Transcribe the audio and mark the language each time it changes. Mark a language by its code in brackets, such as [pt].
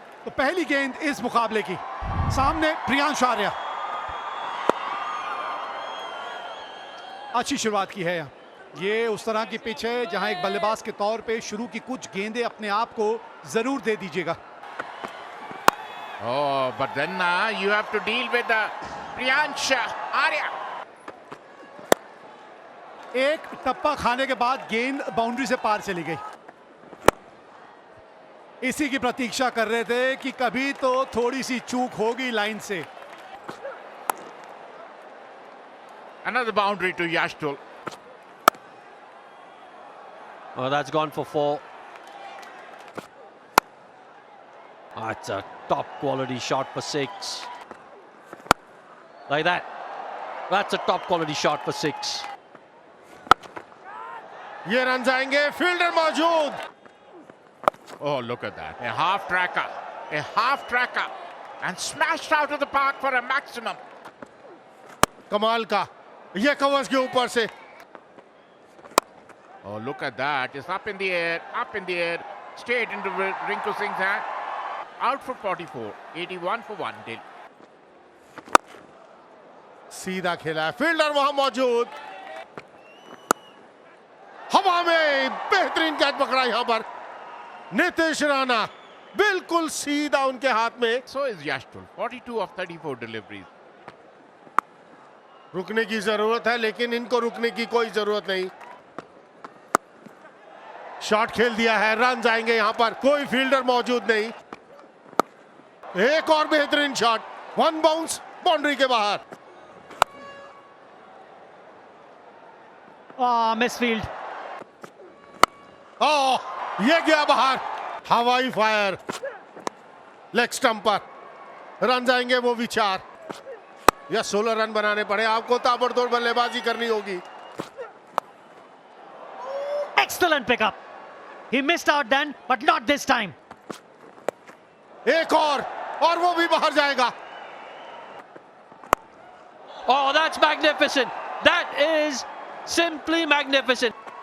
[hi] तो पहली गेंद इस मुकाबले की, सामने प्रियांश आर्या। अच्छी शुरुआत की है। ये उस तरह की पिच है जहां एक बल्लेबाज के तौर पे शुरू की कुछ गेंदें अपने आप को जरूर दे दीजिएगा। [en] Oh, but then you have to deal with Priyansh Arya. [hi] एक टप्पा खाने के बाद गेंद बाउंड्री से पार चली गई। इसी की प्रतीक्षा कर रहे थे कि कभी तो थोड़ी सी चूक होगी लाइन से। [en] Another boundary to Yash Dhul. Oh, that's gone for 4. That's a top quality shot for 6. Like that. That's a top quality shot for 6. [hi] ये रन जाएंगे, फील्डर मौजूद। [en] Oh, look at that. A half tracker. And smashed out of the park for a maximum. [hi] कमाल का, ये covers के ऊपर से। [en] Oh, look at that. It's up in the air. Straight into Rinku Singh's hand. Out for 44. 81 for 1. Dill. [hi] सीधा खेला है, fielder वहां मौजूद। हवा में बेहतरीन कैच पकड़ा यहां पर नीतीश राणा, बिल्कुल सीधा उनके हाथ में। [en] So is Yash Dhul. 42 of 34 deliveries. [hi] रुकने की जरूरत है, लेकिन इनको रुकने की कोई जरूरत नहीं। शॉट खेल दिया है, रन जाएंगे यहां पर, कोई फील्डर मौजूद नहीं। एक और बेहतरीन शॉट, 1 बाउंस बाउंड्री के बाहर। मिसफील्ड। ये गया बाहर, हवाई फायर, लेग स्टंप पर। रन जाएंगे वो भी 4 या 16 रन बनाने पड़े आपको, ताबड़तोड़ बल्लेबाजी करनी होगी। [en] Excellent pickup. He missed out then, but not this time. [hi] एक और वो भी बाहर जाएगा। [en] Oh, that's magnificent. That is simply magnificent.